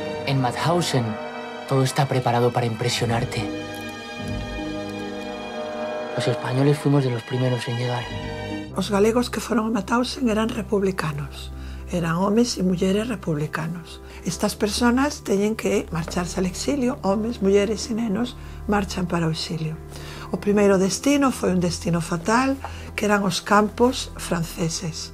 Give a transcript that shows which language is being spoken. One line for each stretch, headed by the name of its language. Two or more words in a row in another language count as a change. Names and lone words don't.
Spanish: En Mauthausen, todo está preparado para impresionarte. Los españoles fuimos de los primeros en llegar.
Galician: Os galegos que foron a Mauthausen eran republicanos. Eran homes e mulleres republicanos. Estas personas teñen que marcharse
Spanish: al exilio.
Galician: Homes, mulleres e nenos marchan para o exilio. O primeiro destino foi un destino fatal, que eran os campos franceses.